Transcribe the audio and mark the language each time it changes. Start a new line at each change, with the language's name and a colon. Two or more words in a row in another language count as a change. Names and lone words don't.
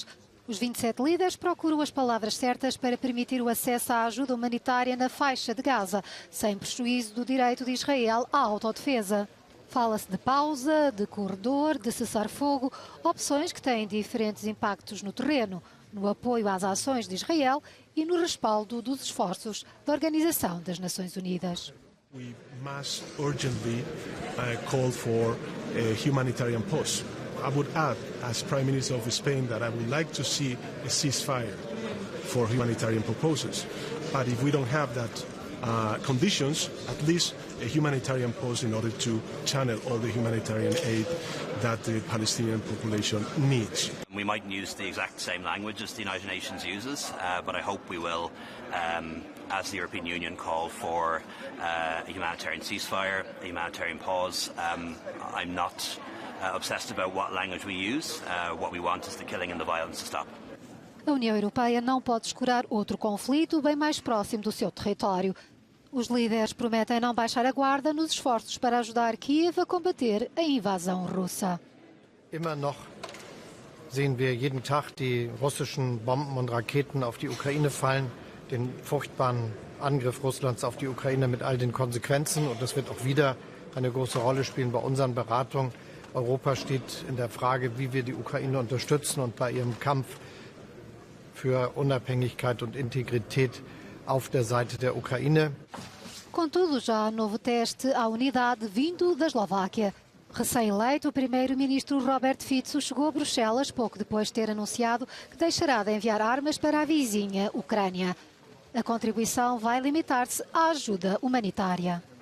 Portuguese: Os 27 líderes procuram as palavras certas para permitir o acesso à ajuda humanitária na faixa de Gaza, sem prejuízo do direito de Israel à autodefesa. Fala-se de pausa, de corredor, de cessar-fogo, opções que têm diferentes impactos no terreno, no apoio às ações de Israel e no respaldo dos esforços da Organização das Nações Unidas.
English: We must urgently call for a humanitarian pause. I would add, as Prime Minister of Spain, that I would like to see a ceasefire for humanitarian proposals. But if we don't have that conditions, at least a humanitarian pause in order to channel all the humanitarian aid that the Palestinian population needs. We mightn't use the exact same language as the United Nations uses, but I hope we will, as the European Union, call for a humanitarian ceasefire, a humanitarian pause. I'm not obsessed about what language we use. What we want is the killing and the violence to stop.
Portuguese: A União Europeia não pode escurar outro conflito bem mais próximo do seu território. Os líderes prometem não baixar a guarda nos esforços para ajudar Kiev a combater a invasão russa.
German: Immer noch sehen wir jeden Tag die russischen Bomben und Raketen auf die Ukraine fallen, den furchtbaren Angriff Russlands auf die Ukraine mit all den Konsequenzen. Und das wird auch wieder eine große Rolle spielen bei unseren Beratungen. Europa steht in der Frage, wie wir die Ukraine unterstützen und bei ihrem Kampf für Unabhängigkeit und Integrität auf der Seite der Ukraine.
Portuguese: Contudo, já há novo teste à unidade vindo da Eslováquia. Recém-eleito, o primeiro-ministro Robert Fico chegou a Bruxelas pouco depois de ter anunciado que deixará de enviar armas para a vizinha Ucrânia. A contribuição vai limitar-se à ajuda humanitária.